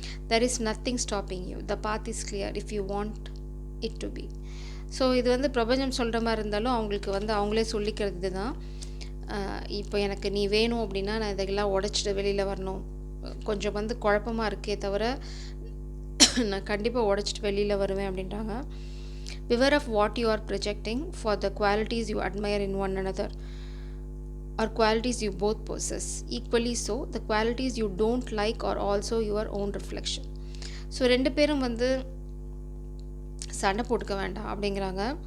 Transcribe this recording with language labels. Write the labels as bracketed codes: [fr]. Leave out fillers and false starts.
[en] There is nothing stopping you, the path is clear if you want it to be. [ta] So இது வந்து பிரபஞ்சம் சொல்கிற மாதிரி இருந்தாலும் அவங்களுக்கு வந்து அவங்களே சொல்லிக்கிறது இதுதான். இப்போ எனக்கு நீ வேணும் அப்படின்னா நான் இதெல்லாம் உடச்சிட்டு வெளியில் வரணும். கொஞ்சம் வந்து குழப்பமாக இருக்கே தவிர நான் கண்டிப்பாக உடச்சிட்டு வெளியில் வருவேன் அப்படின்றாங்க. [en] Beware of what you are projecting for the qualities you admire in one another or qualities you both possess. Equally so, the qualities you don't like are also your own reflection. [ta] So ரெண்டு பேரும் வந்து சண்டை போட்டுக்க வேண்டாம் அப்படிங்கிறாங்க.